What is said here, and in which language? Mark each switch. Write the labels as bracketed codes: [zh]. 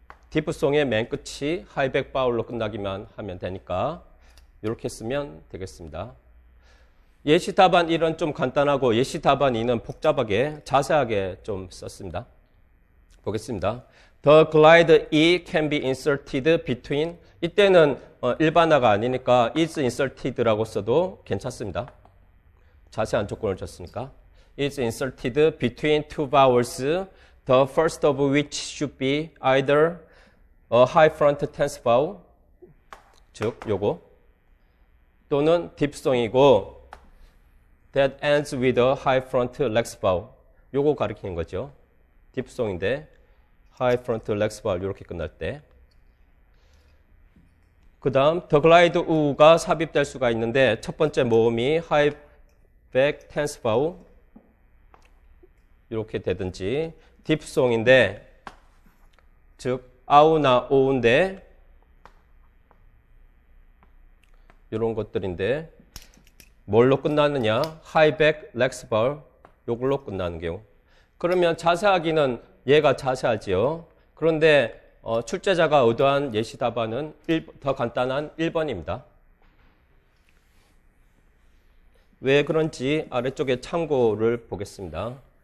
[ko] 디프송의 맨 끝이 하이백 바울로 끝나기만 하면 되니까 이렇게 쓰면 되겠습니다. 예시 답안 1은 좀 간단하고 예시 답안 2는 복잡하게 자세하게 좀 썼습니다. 보겠습니다. [en] The glide E can be inserted between. [ko] 이때는 일반화가 아니니까 is inserted라고 써도 괜찮습니다. 자세한 조건을 줬으니까. [en] is inserted between two vowels, the first of which should be either a high front tense vowel, [ko] 즉 요거, 또는 diphthong이고 [en] that ends with a high front lex vowel. [ko] 요거 가리키는 거죠. diphthong인데 [en] high front lex vowel [ko] 이렇게 끝날 때. 그 다음 the glide u가 삽입될 수가 있는데 첫 번째 모음이 [en] high back tense vowel [ko] 이렇게 되든지 diphthong인데 즉 아우나 오우인데 이런 것들인데 뭘로 끝나느냐? [en] high back lex vowel [ko] 요걸로 끝나는 경우. 그러면 자세하기는 얘가 자세하지요. 그런데 출제자가 의도한 예시 답안은 더 간단한 1번입니다. 왜 그런지 아래쪽에 참고를 보겠습니다.